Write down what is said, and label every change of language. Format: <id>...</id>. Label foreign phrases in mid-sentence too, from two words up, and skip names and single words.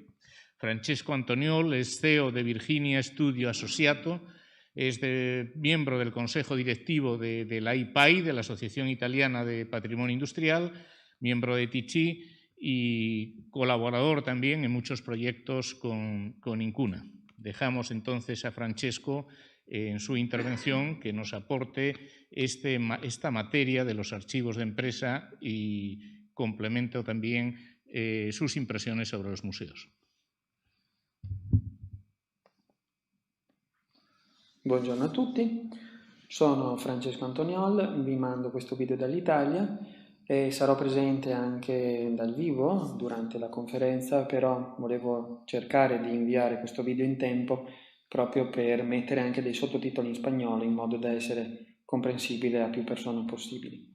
<es>Francesco Antoniol es CEO de Virginia Studio Associato, es miembro del Consejo Directivo de la IPAI, de la Asociación Italiana de Patrimonio Industrial, miembro de TICHI y colaborador también en muchos proyectos con Incuna. Dejamos entonces a Francesco en su intervención que nos aporte esta materia de los archivos de empresa y complemento también sus impresiones sobre los museos.</es> <it>Buongiorno a tutti, sono Francesco Antoniol, vi mando questo video dall'Italia e sarò presente anche dal vivo durante la conferenza, però volevo cercare di inviare questo video in tempo proprio per mettere anche dei sottotitoli in spagnolo in modo da essere comprensibile a più persone possibili.</it>